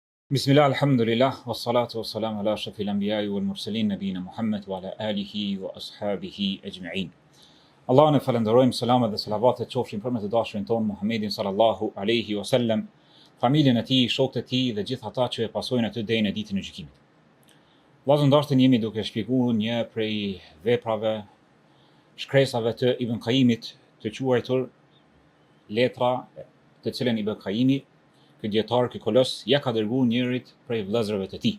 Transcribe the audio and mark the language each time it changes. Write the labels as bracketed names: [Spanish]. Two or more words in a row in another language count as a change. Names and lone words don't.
[Arabic] بسم الله، الحمد لله، والصلاة والسلام على أشرف الأنبياء والمرسلين نبينا محمد وعلى آله وأصحابه أجمعين. [Albanian] Allahun e falenderojmë, selamet dhe selavatet qofshin për me të dashurin ton Muhammedin [Arabic] صلى الله عليه وسلم, [Albanian] familjen e tij, shokët e tij dhe gjithë ata që e pasojnë atë deri në ditën e gjykimit. Vllazë ndartën jemi duke shpjeguar një prej veprave, shkresave të Ibn Qayyimit, të quajtur letra, të cilën Ibn Qayyimi, ky dietar, ky kolos, ja ka dërguar njërit prej vëllezërve të tij.